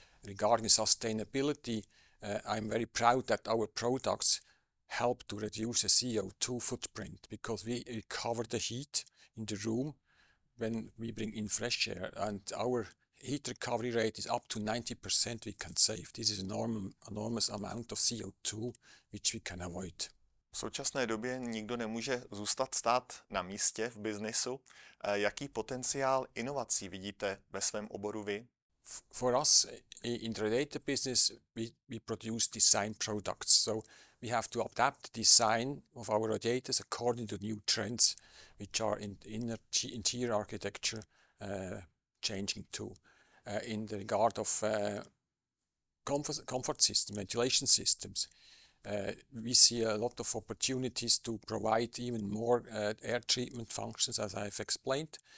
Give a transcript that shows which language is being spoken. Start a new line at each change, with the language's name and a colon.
English: Regarding sustainability, I'm very proud that our products help to reduce the CO2 footprint, because we recover the heat in the room when we bring in fresh air, and our heat recovery rate is up to 90% we can save. This is an enormous amount of CO2 which we can avoid.
Czech: V současné době nikdo nemůže zůstat stát na místě v biznesu. Jaký potenciál inovací vidíte ve svém oboru vy?
English: For us in the radiator business, we produce design products. So we have to adapt the design of our radiators according to new trends, which are in interior architecture changing too. In the regard of comfort system, ventilation systems, we see a lot of opportunities to provide even more air treatment functions, as I've explained.